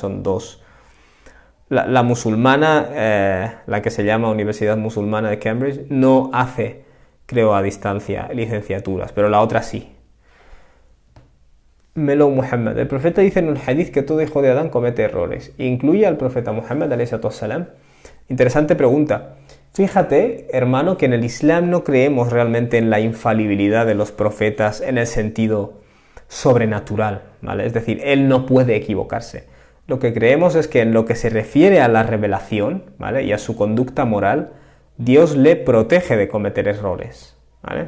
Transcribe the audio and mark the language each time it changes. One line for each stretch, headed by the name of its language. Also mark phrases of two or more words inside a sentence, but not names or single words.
Spanish: Que al final son dos La musulmana, la que se llama Universidad Musulmana de Cambridge, no hace, creo, a distancia licenciaturas, pero la otra sí. Melo Muhammad. El profeta dice en un hadith que todo hijo de Adán comete errores. ¿Incluye al profeta Muhammad,
Arabic: عليه السلام?
Spanish: Interesante pregunta. Fíjate, hermano, que en el Islam no creemos realmente en la infalibilidad de los profetas en el sentido sobrenatural, ¿vale? Es decir, él no puede equivocarse. Lo que creemos es que en lo que se refiere a la revelación, ¿vale?, y a su conducta moral, Dios le protege de cometer errores, ¿vale?